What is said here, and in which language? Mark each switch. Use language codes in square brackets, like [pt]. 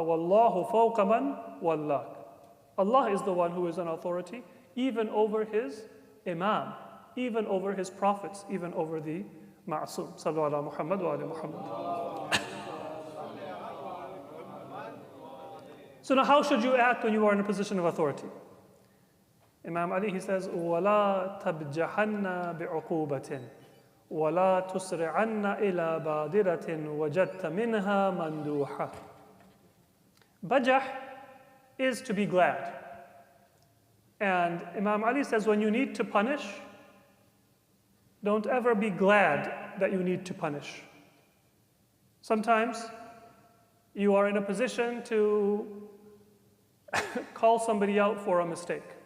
[ar] Wallahu fawqa man wallak. [en] Allah is the one who is an authority, even over his Imam, even over his prophets, even over the Ma'asum. [ar] Sallu ala Muhammad wa ala Muhammad. [en] So now how should you act when you are in a position of authority? Imam Ali, he says, [ar] وَلَا تَبْجَحَنَّ بِعُقُوبَةٍ وَلَا تُسْرِعَنَّ إِلَى بَادِرَةٍ وَجَدْتَ مِنْهَا مَنْدُوحًا. [en] Bajah is to be glad. And Imam Ali says, when you need to punish, don't ever be glad that you need to punish. Sometimes you are in a position to call somebody out for a mistake.